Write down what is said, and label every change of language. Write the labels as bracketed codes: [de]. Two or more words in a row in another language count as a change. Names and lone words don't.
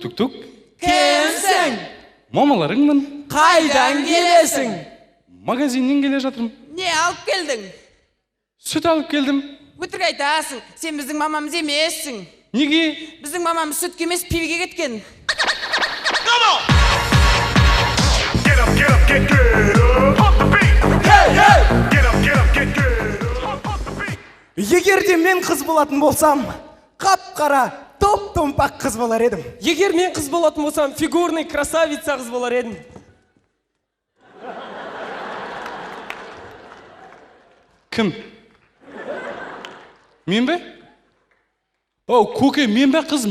[kk] Кімсің? Мамаларыңмын. Қайдан келесің? Магазиннен келе жатырмын. Не алып келдің? Сүт алып келдім. Өтірік айтасың. Сен біздің мамамыз емессің. Неге? Біздің мамамыз сүтке емес пивеге кеткен. [en] Get up, get good. Pump the beat. Get up, get good. Pump the beat. [kk] Егер де мен қыз болатын болсам, қап-қара, топ-томпақ қыз болар едім. Егер мен қыз болатын болсам, [ru] фигурный красавица [kk] қыз болар едім. Кім? Мен бе? О, көке, мен бе қыз?